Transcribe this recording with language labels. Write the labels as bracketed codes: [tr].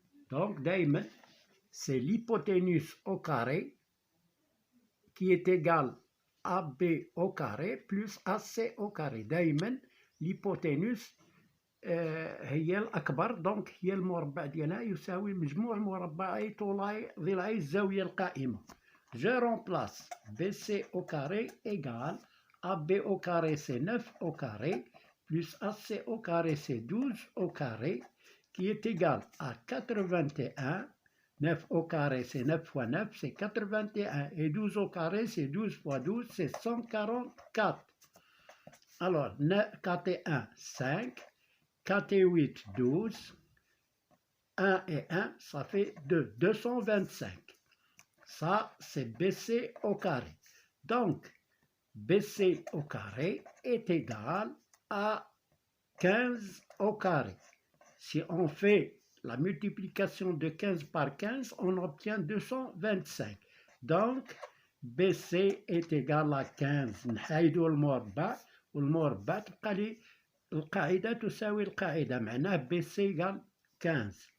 [fr] Donc, daïman, c'est l'hypoténuse au carré qui est égal à AB au carré plus AC au carré. [ar] دائما l'hypoténuse هي الأكبر، دونك هي المربع ديالها يساوي مجموع مربعي طولي ضلعي الزاوية القائمة. [fr] Je remplace BC au carré égale AB au carré c'est 9 au carré plus AC au carré c'est 12 au carré qui est égal à 81. 9 au carré, c'est 9 fois 9, c'est 81. Et 12 au carré, c'est 12 fois 12, c'est 144. Alors, 4 et 1, 5. 4 et 8, 12. 1 et 1, ça fait 2. 225. Ça, c'est BC au carré. Donc, BC au carré est égal à 15 au carré. Si on fait la multiplication de 15 par 15, on obtient 225. Donc, BC est égal à 15. [ar] نحايدو المربع والمربع تبقى لي القاعدة تساوي القاعدة، معناه [fr] BC égale 15.